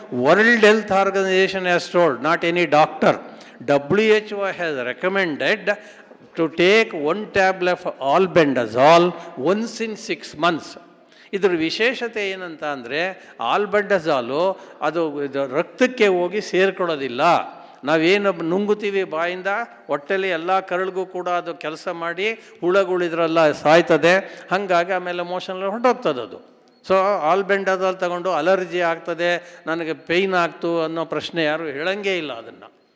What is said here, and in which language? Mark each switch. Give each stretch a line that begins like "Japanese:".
English: World health organisation has told, not any doctor. WHO has recommended to take 1 tablet of albendazole once in 6 months.
Kannada: ಇದ್ರ ವಿಶೇಷತೆ ಏನಂತ ಅಂದರೆ, ಆಲ್ಬೆಂಡಜಾಲು ಅದು ರಕ್ತಕ್ಕೆ ಹೋಗಿ ಸೇರ್ಕೊಳ್ಳೋದಿಲ್ಲ. ನಾವೇನು ನುಂಗುತ್ತೀವಿ ಬಾಯಿಂದ, ಹೊಟ್ಟೆಲಿ ಎಲ್ಲ ಕರಳಿಗೂ ಕೂಡ ಅದು ಕೆಲಸ ಮಾಡಿ ಹುಳಗಳಿದ್ರೆಲ್ಲ ಸಾಯ್ತದೆ. ಹಾಗಾಗಿ ಆಮೇಲೆ ಮೋಷನಲ್ಲಿ ಹೊರಟೋಗ್ತದೆ ಅದು. ಸೊ ಆಲ್ಬೆಂಡಜಾಲ್ ತಗೊಂಡು ಅಲರ್ಜಿ ಆಗ್ತದೆ, ನನಗೆ ಪೇಯ್ನ್ ಆಗ್ತು ಅನ್ನೋ ಪ್ರಶ್ನೆ ಯಾರು ಹೇಳಂಗೇ ಇಲ್ಲ ಅದನ್ನು.